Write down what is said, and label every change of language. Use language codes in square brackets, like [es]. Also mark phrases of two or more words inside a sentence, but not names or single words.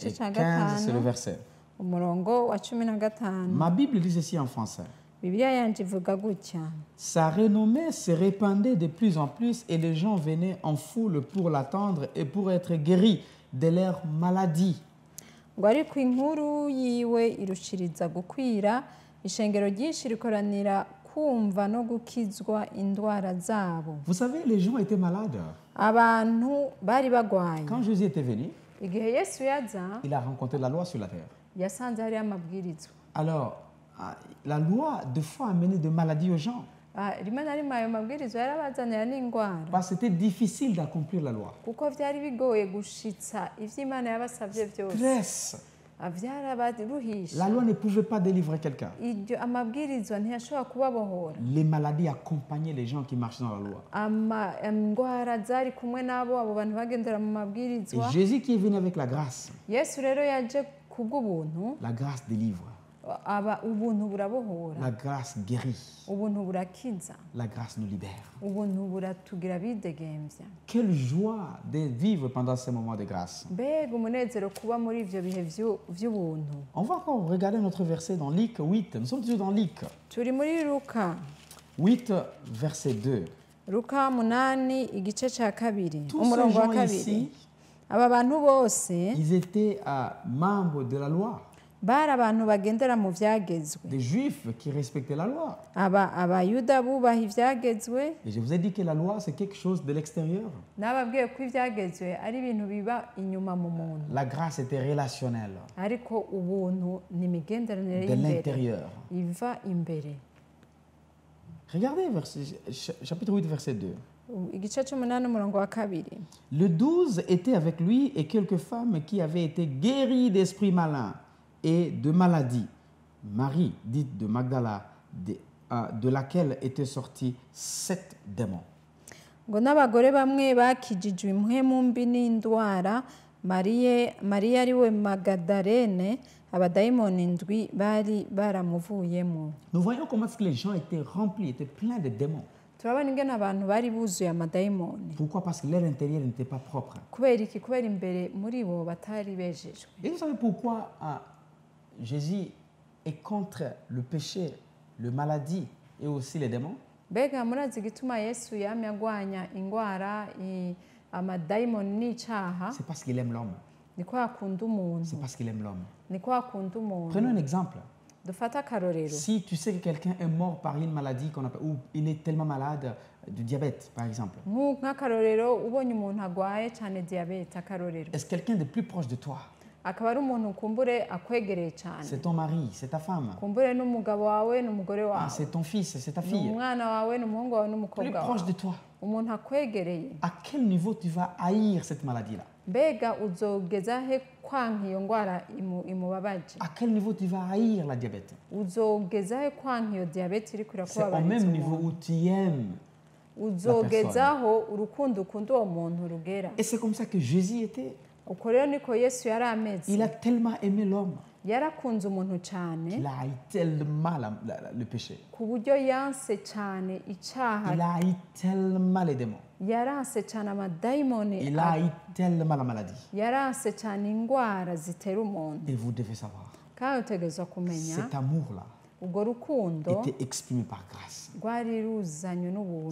[fr] et ca 15 c'est le [rn] gatanu [fr] verset. [rn] umurongo wa 15. [fr] Ma Bible dit ceci en français. [rn] Bibiliya yanje ivuga gutya: [fr] Sa renommée se répandait de plus en plus et les gens venaient en foule pour l'attendre et pour être guéris de leurs maladies. [rn] ngo ariko inkuru yiwe irushiriza gukwira, ishengero ryinshi rikoranira kumva no gukizwa indwara zabo. [fr] Vous savez, les gens étaient malades. [rn] Abantu bari bagwaye. [fr] Quand Jésus était venu, [rn] Igihe Yesu yaza, [fr] il a rencontré la loi sur la terre. [rn] yasanze hariyo amabwirizwa. [fr] Alors, la loi, des fois, amenait des maladies aux gens. [rn] Rimwe na rimwe ayo mabwirizwa yarabazanira n'indwara, [fr] Parce que c'était difficile d'accomplir la loi. [rn] kuko vyari bigoye gushitsa ivyo Imana yabasavye vyose. [fr] Stress. [rn] Vyarabaruhisha. [fr] La loi ne pouvait pas délivrer quelqu'un. [rn] Iryo amabwirizwa ntiyashobora kubabohora. [fr] Les maladies accompagnaient les gens qui marchaient dans la loi. [rn] Indwara zari kumwe nabo, abo bantu bagendera mu [fr] Et [rn] mabwirizwa. [fr] Jésus qui est venu avec la grâce, [rn] Yesu rero yaje kubw'ubuntu, [fr] la grâce délivre, [rn] ubuntu burabohora, [fr] la grâce guérit, [rn] ubuntu burakiza, [fr] la grâce nous libère. [rn] ubuntu buratugira bidegemvya. [fr] Quelle joie de vivre pendant ces moments de grâce. [rn] Mbega umunezero kuba muri ivyo bihe vy'ubuntu. [fr] On va encore regarder notre verset dans Luc 8. Nous sommes toujours dans Luc. [rn] Turi muri Luka [fr] 8, verset 2. [rn] Luka 8 igice ca kabiri, [fr] Tous ces [rn] umurongo wa [fr] gens [rn] kabiri. [fr] ici, [rn] Aba bantu bose [fr] ils étaient membres de la loi. [rn] bari abantu bagendera mu vyagezwe. [fr] Des juifs qui respectaient la loi. [rn] Abayuda bubaha ivyagezwe. [fr] Et je vous ai dit que la loi, c'est quelque chose de l'extérieur. [rn] Nababwiye ko ivyagezwe ari ibintu biba inyuma mu muntu, [fr] La grâce était relationnelle, [rn] ariko ubuntu ni imigenderanire [fr] de [rn] y'imbere [fr] l'intérieur. [rn] iva imbere. [fr] Regardez chapitre 8, verset 2. [rn] Igice c'umunani umurongo wa kabiri. [fr] Le 12 était avec lui et quelques femmes qui avaient été guéries d'esprits malins et de maladies. Marie, dite de Magdala, de laquelle étaient sortis 7 démons. [rn] Ngo n'abagore bamwe bakijijwe impwemu mbi n'indwara, Mariya ari we Magadarene, abadayimoni indwi bari baramuvuyemo. [fr] Nous voyons comment est-ce que les gens étaient remplis, étaient pleins de démons. [rn] Turabona ingene abantu bari buzuye amadayimoni. [fr] Pourquoi? Parce que leur intérieur n'était pas propre. [rn] Kubera iki? Kubera imbere muri bo batari bejejwe. [fr] Et vous savez pourquoi Jésus est contre le péché, le maladie et aussi les démons? [rn] Mbega murazi igituma Yesu yamye agwanya ingwara, amadayimoni n'icaha? [fr] C'est parce qu'il aime l'homme. [rn] Niko akunda umuntu. [fr] C'est parce qu'il aime l'homme. [rn] Niko akunda umuntu. [fr] Prenons un exemple. [rn] Dufata akarorero. [fr] Si tu sais que quelqu'un est mort par une maladie qu'on appelle, ou il est tellement malade, du diabète par exemple, [rn] Nk'akarorero ubonye umuntu agwaye cyane diabete, akarorero. [fr] est-ce quelqu'un de plus proche de toi? [rn] Akaba ari umuntu kumbure akwegereye cyane. [fr] C'est ton mari, c'est ta femme. [rn] Kumbure n'umugabo wawe n'umugore wawe. [fr] C'est ton fils, c'est ta fille. [rn] N'umwana wawe n'umuhungu wawe [fr] Plus [rn] n'umukobwa [fr] proche [rn] wawe. [fr] de toi. [rn] Umuntu akwegereye. [fr] À quel niveau tu vas haïr cette maladie-là? [rn] Mbega uzogeza he kwanka iyo ngwara imubabaje? [fr] À quel niveau tu vas haïr la diabète? [rn] Uzogeza he kwanka iyo diabete iri [fr] C'est au [rn] kurakubabariza [fr] même niveau [rn] umuntu? [fr] où tu aimes. [rn] Uzogezaho urukundo ukunda uwo muntu rugera. [fr] Et c'est comme ça que Jésus était. [rn] Uko rero niko Yesu yari ameze. [fr] Il a tellement aimé l'homme. [rn] yarakunze umuntu cyane [fr] qu'il a haï tellement le péché. [rn] ku buryo yanse cyane icyaha, [fr] Il a haï tellement les démons. [rn] yaranse cyane amadayimoni, [fr] Il a haï tellement la maladie. [rn] yaranse cyane indwara zitera umuntu. [fr] Et vous devez savoir, [rn] kandi utegerezwa kumenya [fr] cet amour-là [rn] urwo rukundo [fr] était exprimé par grâce. [rn] rwari ruzanywe n'ubuntu.